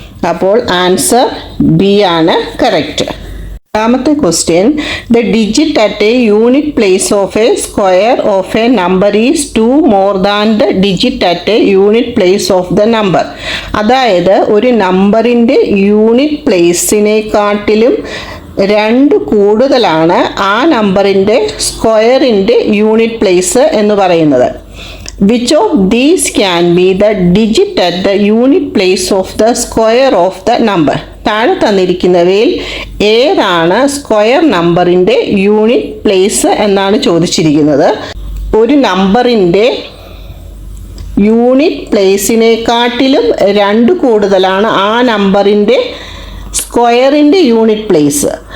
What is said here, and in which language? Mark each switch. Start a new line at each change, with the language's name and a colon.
Malayalam: അപ്പോൾ answer B ആണ് correct. രണ്ടാമത്തെ question,
English: The digit at a unit place of a square of a number is 2 more than the digit at a unit place of the number.
Malayalam: അതായത് ഒരു നമ്പറിൻ്റെ unit പ്ലേസിനെക്കാട്ടിലും 2 കൂടുതലാണ് ആ നമ്പറിൻ്റെ സ്ക്വയറിൻ്റെ യൂണിറ്റ് പ്ലേസ് എന്ന് പറയുന്നത്.
English: Which of these can be the digit at the unit place of the square of the number?
Malayalam: താഴെ തന്നിരിക്കുന്നവയിൽ ഏതാണ് സ്ക്വയർ നമ്പറിൻ്റെ യൂണിറ്റ് പ്ലേസ് എന്നാണ് ചോദിച്ചിരിക്കുന്നത്. ഒരു നമ്പറിൻ്റെ യൂണിറ്റ് പ്ലേസിനെക്കാട്ടിലും 2 കൂടുതലാണ് ആ നമ്പറിൻ്റെ സ്ക്വയറിൻ്റെ യൂണിറ്റ് പ്ലേസ്.